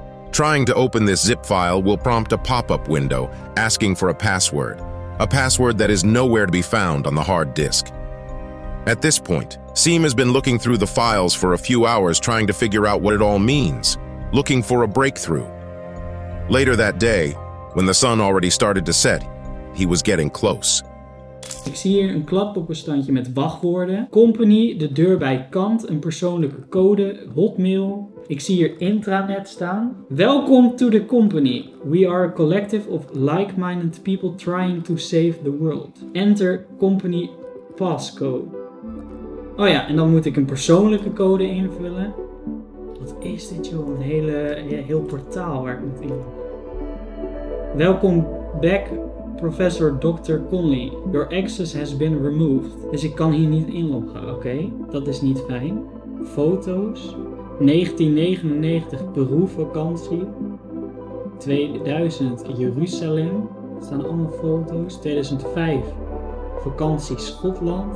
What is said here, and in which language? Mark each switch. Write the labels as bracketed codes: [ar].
[en] Trying to open this zip file will prompt a pop-up window asking for a password that is nowhere to be found on the hard disk. At this point, Siem has been looking through the files for a few hours trying to figure out what it all means, looking for a breakthrough. Later that day, when the sun already started to set, he was getting close. [nl] Ik zie hier een kladblokbestandje met wachtwoorden. Company, de deur bij kant, een persoonlijke code, hotmail. Ik zie hier intranet staan. [en] Welcome to the company. We are a collective of like-minded people trying to save the world. Enter company passcode. [nl] Oh ja, en dan moet ik een persoonlijke code invullen. Wat is dit joh? Een heel portaal waar ik moet in. [en] Welcome back, Professor Dr. Conley. Your access has been removed. [nl] Dus ik kan hier niet inloggen, oké? Dat is niet fijn. Foto's. 1999 Peru vakantie. 2000 Jeruzalem. Er staan allemaal foto's. 2005 vakantie Schotland.